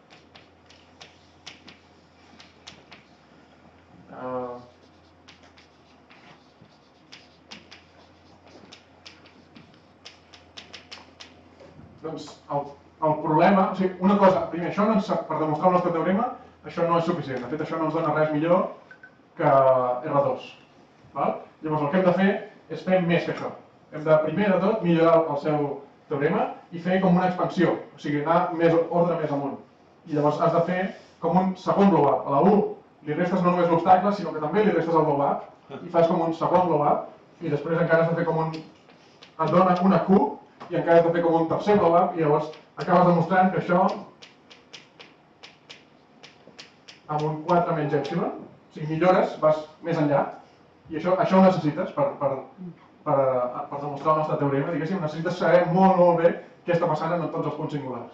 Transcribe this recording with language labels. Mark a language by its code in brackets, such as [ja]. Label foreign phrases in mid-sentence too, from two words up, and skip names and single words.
[ca] Doncs el problema, o sigui, una cosa, primer, això per demostrar el nostre teorema, això no és suficient. De fet, això no ens dona res millor que R2. Llavors, el que hem de fer és fer més que això. Hem de, primer de tot, millorar el seu teorema i fer com una expansió, o sigui, anar ordre més amunt. I llavors has de fer com un segon blow-up. A la 1 li restes no només l'obstacle, sinó que també li restes el blow-up i fas com un segon blow-up i després encara has de fer com un... et dona una Q i encara has de fer com un tercer blow-up i llavors acabes demostrant que això amb un 4 menys epsilon, o sigui, millores, vas més enllà i això ho necessites per demostrar el nostre teorema, diguéssim, necessites saber molt bé què està passant en tots els punts singulars.